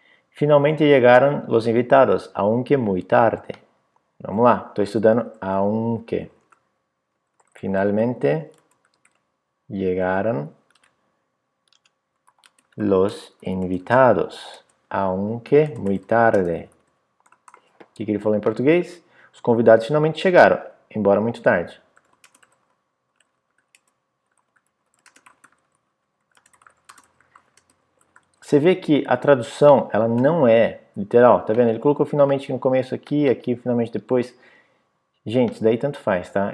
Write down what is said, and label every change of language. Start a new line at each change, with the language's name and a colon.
Spanish: Finalmente
Portuguese: chegaram os
Spanish: invitados, aunque muy tarde.
Portuguese: Vamos lá, estou estudando aunque.
Spanish: Finalmente llegaron los invitados, aunque muy tarde.
Portuguese: O que ele falou em português? Os convidados finalmente chegaram, embora muito tarde. Você vê que a tradução, ela não é literal, tá vendo? Ele colocou finalmente no começo aqui, aqui finalmente depois. Gente, isso daí tanto faz, tá?